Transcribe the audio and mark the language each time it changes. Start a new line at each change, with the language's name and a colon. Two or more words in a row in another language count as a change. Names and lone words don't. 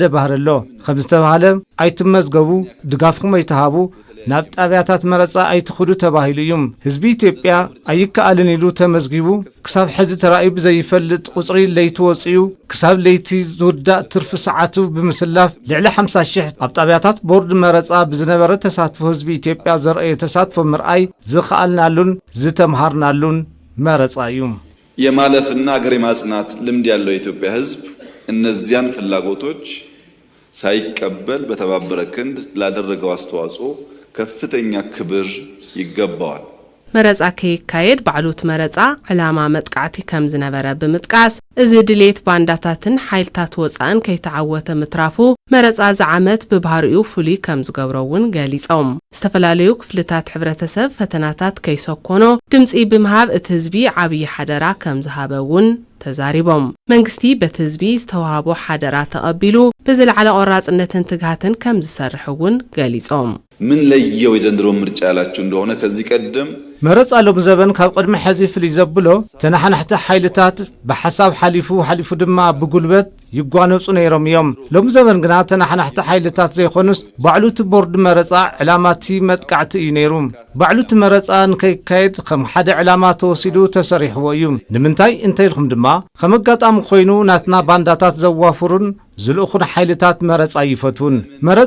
Tigrinya: ባህር ኣሎ ከም ዝተባሃለ ኣይትመዝገቡ ድጋፍኩም ኣይተሃቡ ናብ ጣብያታት መረጻ ኣይትخدو ተባሂሉ እዩ ህዝቢ ኢትዮጵያ ኣይከኣልን ኢሉ ተመዝጊቡ ክሳብ ሕዚ ተራእዩ ዘይፈልጥ ቁጽሪ ለይቲ ወጽዩ ክሳብ ለይቲ ዝውዳእ ትርፍ ሰዓቱ ብምስላፍ ልዕሊ 50,000 ኣብ ጣብያታት ቦርድ መረጻ ብዝነበረ ተሳትፎ ህዝቢ ኢትዮጵያ ዘርአየ ተሳትፎ ምርኣይ ዝኸኣልናሉን ዝተምሃርናሉን መረጻ እዩ
Amharic: የማለፍና አገር የማጽናት ልምድ ያለው የኢትዮጵያ ህዝብ እነዚያን ፍላጎቶች ሳይቀበል በተባበረ ክንድ ላደረገው አስተዋጽኦ ከፍተኛ ክብር ይገባዋል
Tigrinya: መረጻ ከይካየድ ባዕሉት መረጻ ዕላማ መጥቃዕቲ ከም ዝነበረ ብምጥቃስ እዚ ድሌት ባንዳታትን ሓይልታት ወፃን ከይተዓወተ ምትራፉ መረጻ ዝዓመት በባህሪኡ ፍሊ ከም ዝገብረውን ገሊጾም ዝተፈላለዩ ክፍልታት ሕብረተሰብ ፈተናታት ከይሰኮኖ ድምጺ ብምሃብ እቲ ህዝቢ ዓብይ ሓደራ ከም ዝሃበውን ተዛሪቦም መንግስቲ በቲ ህዝቢ ዝተዋሃቦ ሓደራ ተቐቢሉ ብዝለዓለ ቆራጽነትን ትግሃትን ከም ዝሰርሕውን ገሊጾም
Amharic: ምን ለየው የዘንድሮ ምርጫ ያላችሁ እንደሆነ ከዚህ ቀደም
Tigrinya: መረጻ ሎም ዘበን ካብ ቅድሚ ሕዚ ፍልይ ዘብሎ ተናሓናሕቲ ሓይልታት በሐሳብ ሓሊፉ ድማ ብጉልበት ይጓነጹ ነይሮም እዮም ሎም ዘበን ግና ተናሓናሕቲ ሓይልታት ዘይኾኑስ ባዕሉት ቦርድ መረጻ ዕላማቲ መጥቃዕቲ እዩ ነይሩ ባዕሉት መረጻ ንከይካየድ ከም ሓደ ዕላማ ተወሲዱ ተሰሪሕዎ እዩ ንምንታይ እንተይልኩም ድማ ከም አጋጣሚ ኮይኑ ናትና ባንዳታት ዘዋፍሩን ዝልኡኹን ሓይልታት መረጻ ይፈቱን መረጻ